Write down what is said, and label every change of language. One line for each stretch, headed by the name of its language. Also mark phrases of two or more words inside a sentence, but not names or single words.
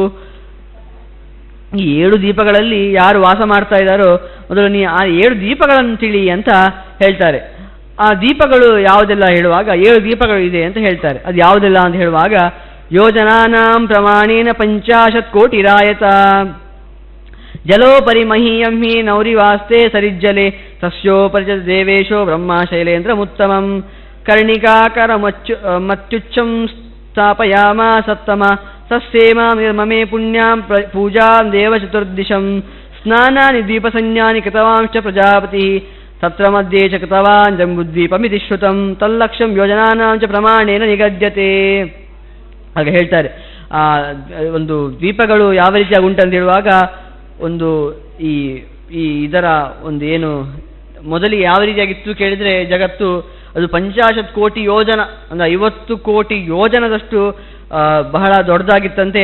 Kannada: ಈ 7 ದ್ವೀಪಗಳಲ್ಲಿ ಯಾರು ವಾಸ ಮಾಡ್ತಾ ಇದ್ದಾರೋ ಮೊದಲು ನೀ ಆ 7 ದ್ವೀಪಗಳನ್ನು ತಿಳಿ ಅಂತ ಹೇಳ್ತಾರೆ. ಆ ದೀಪಗಳು ಯಾವುದೆಲ್ಲ ಹೇಳುವಾಗ 7 ದೀಪಗಳು ಇದೆ ಅಂತ ಹೇಳ್ತಾರೆ. ಅದು ಯಾವುದೆಲ್ಲ ಅಂತ ಹೇಳುವಾಗ,
Sanskrit: ಯೋಜನಾನಾಂ ಪ್ರಮಾಣೇನ 50 ಕೋಟಿರಾಯತ ಜಲೋಪರಿ ಮಹೀಯಂ ಹಿ ನೌರಿವಾಸ್ತೆ ಸರಿಜ್ಜಲೆ ತಸ್ಯೋಪರಿ ದೇವೇಶೋ ಬ್ರಹ್ಮ ಶೈಲೇಂದ್ರ ಮುತ್ತಮಂ ಕರ್ಣಿಕಾಕರ ಮತ್ಯುಚ್ಚಂ ಸ್ಥಾಪಯಾಮ ಸತ್ತಮ ಸಸ್ಯೇಮಾಂ ನಿರ್ಮಮೇ ಪುಣ್ಯಾಂ ಪೂಜಾಂ ದೇವ ಚತುರ್ದಿಶಂ ಸ್ನಾನಾನಿ ದ್ವೀಪಸಂಜ್ಞಾನಿ ಕೃತವಾಂಶ್ಚ ಪ್ರಜಾಪತಿ ತತ್ರ ಮಧ್ಯೆ ಚ ಕೃತವಾನ್ ಜಂಬುದ್ವೀಪಮಿತಿ ಶ್ರುತಂ ತಲ್ಲಕ್ಷಂ ಯೋಜನಾನಾಂ ಚ ಪ್ರಮಾಣೇನ ನಿಗದ್ಯತೆ.
Kannada: ಹಾಗೆ ಹೇಳ್ತಾರೆ. ಒಂದು ದ್ವೀಪಗಳು ಯಾವ ರೀತಿಯಾಗಿ ಉಂಟಂತ ಹೇಳುವಾಗ, ಒಂದು ಈ ಇದರ ಒಂದು ಏನು ಮೊದಲಿಗೆ ಯಾವ ರೀತಿಯಾಗಿತ್ತು ಕೇಳಿದರೆ ಜಗತ್ತು, ಅದು 50 ಕೋಟಿ ಯೋಜನ ಅಂದರೆ 50 ಕೋಟಿ ಯೋಜನದಷ್ಟು ಬಹಳ ದೊಡ್ಡದಾಗಿತ್ತಂತೆ.